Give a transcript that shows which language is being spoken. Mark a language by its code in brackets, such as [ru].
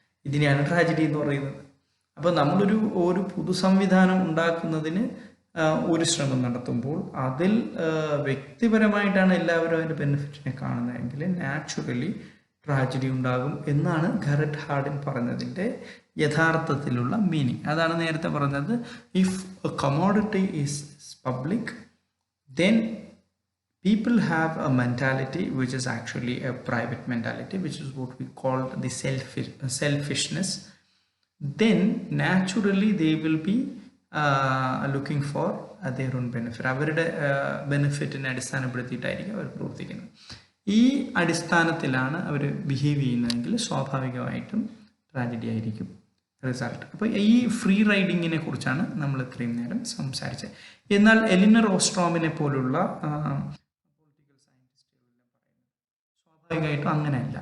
[ml] ഇതിനെയാണ് ട്രാജഡി എന്ന് പറയുന്നത്. അപ്പോൾ നമ്മളൊരു പൊതു സംവിധാനം ഉണ്ടാക്കുന്നതിന് ഒരു ശ്രമം നടത്തുമ്പോൾ അതിൽ വ്യക്തിപരമായിട്ടാണ് എല്ലാവരും അതിൻ്റെ ബെനിഫിറ്റിനെ കാണുന്നതെങ്കിൽ നാച്ചുറലി ട്രാജഡി ഉണ്ടാകും എന്നാണ് ഗററ്റ് ഹാർഡിൻ പറഞ്ഞതിൻ്റെ യഥാർത്ഥത്തിലുള്ള മീനിങ്. അതാണ് നേരത്തെ പറഞ്ഞത്, [en] If a commodity is public then people have a mentality which is actually a private mentality, which is what we call the selfishness. Then naturally they will be looking for their own benefit. [ml] അവരുടെ ബെനിഫിറ്റിനെ അടിസ്ഥാനപ്പെടുത്തിയിട്ടായിരിക്കും അവർ പ്രവർത്തിക്കുന്നത്. ഈ അടിസ്ഥാനത്തിലാണ് അവർ behave ചെയ്യുന്നതെങ്കിൽ സ്വാഭാവികമായിട്ടും tragedy ആയിരിക്കും. Result. അപ്പോൾ ഈ free റൈഡിങ്ങിനെ കുറിച്ചാണ് നമ്മൾ ഇത്രയും നേരം സംസാരിച്ചത്. എന്നാൽ എലിനർ ഓസ്ട്രോമിനെ പോലുള്ള പൊളിറ്റിക്കൽ സയൻറ്റിസ്റ്റുകളെല്ലാം പറയുന്നത് സ്വാഭാവികമായിട്ടും അങ്ങനെയല്ല.